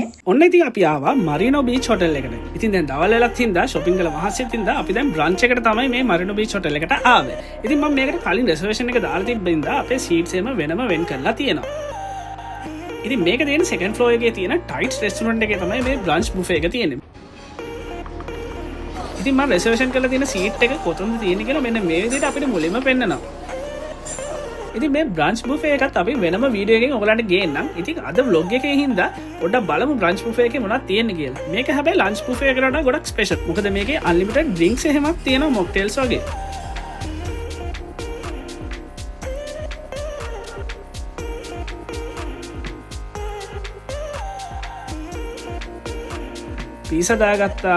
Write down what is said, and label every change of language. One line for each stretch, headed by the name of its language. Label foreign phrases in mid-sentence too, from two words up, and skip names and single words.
Sinhala: ඔන්න ඉතින් අපි ආවා මරිනෝ බීච් හොටල් එකට. ඉතින් දැන් දවල් වෙලත් හින්දා shopping කරලා මහසෙත් හින්දා අපි දැන් brunch එකට තමයි මේ මරිනෝ බීච් හොටල් එකට ආවේ. ඉතින් මම මේකට කලින් reservation එක දාලා තිබ්බින්දා අපේ seats එම වෙනම වෙන් කරලා තියෙනවා. ඉතින් මේක තියෙන
English: second floor
Sinhala: එකේ තියෙන
English: Tides restaurant
Sinhala: එකේ තමයි මේ
English: brunch buffet
Sinhala: එක තියෙන්නේ. ඉතින් මම reservation කරලා තියෙන seat එක කොතනද තියෙන්නේ කියලා මෙන්න මේ විදිහට අපිට මුලින්ම පෙන්නනවා. ඉතින් මේ
English: brunch buffet
Sinhala: එකත් අපි වෙනම වීඩියෝ එකකින් ඔයගලන්ට ගේන්නම්. ඉතින් අද vlog එකේ හින්දා පොඩ්ඩක් බලමු
English: brunch buffet
Sinhala: එකේ මොනවද තියෙන්නේ කියලා. මේක හැබැයි
English: lunch buffet
Sinhala: එකට වඩා ගොඩක් special. මොකද මේකේ
English: unlimited drinks
Sinhala: එහෙමත් තියෙනවා mocktails වගේ. pizza දාගත්තා.